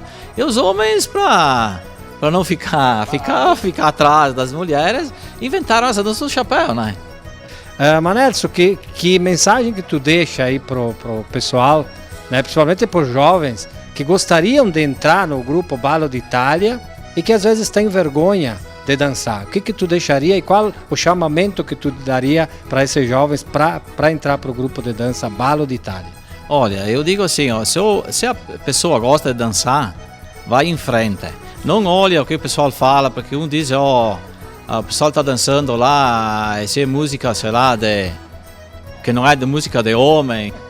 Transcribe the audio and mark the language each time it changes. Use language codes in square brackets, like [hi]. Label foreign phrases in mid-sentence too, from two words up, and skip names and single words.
[pt] E os homens, para não ficar atrás das mulheres, inventaram essa dança do chapéu, Manelso, que mensagem que tu deixa aí pro pessoal, principalmente para os jovens que gostariam de entrar no grupo Ballo d'Italia e que às vezes têm vergonha de dançar? O que tu deixaria e qual o chamamento que tu daria para esses jovens para entrar para o grupo de dança Ballo d'Italia? Olha, eu digo assim, se a pessoa gosta de dançar, vai em frente. Não olha o que o pessoal fala, porque um diz, o pessoal está dançando lá, essa é música, sei lá, que não é de música de homem.